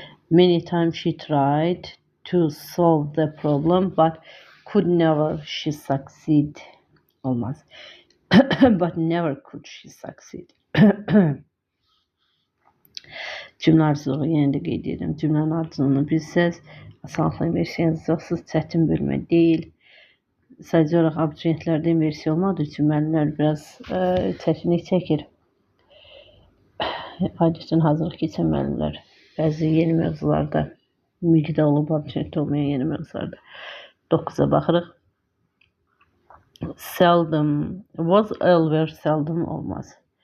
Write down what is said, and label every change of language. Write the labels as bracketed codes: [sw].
[en] Many times she tried to solve the problem but could never she succeed. [az] Olmaz. [en] But never could she succeed. [az] Cümlə arzuluğu yenə də qeyd edirəm. Cümlənin arzuluğunu bilsəz, asanlıqla inversiya yazacaqsınız. Çətin bölmə deyil. Sadəcə olaraq abituriyentlərdə inversiya olmadığı üçün müəllimlər biraz çətinlik çəkir. Adətən hazırlıq keçən müəllimlər bəzi yeni mövzularda müqdə olub, abituriyentdə olmayan yeni mövzularda. 9-a baxırıq. [en] Seldom, was ever seldom [az] olmaz.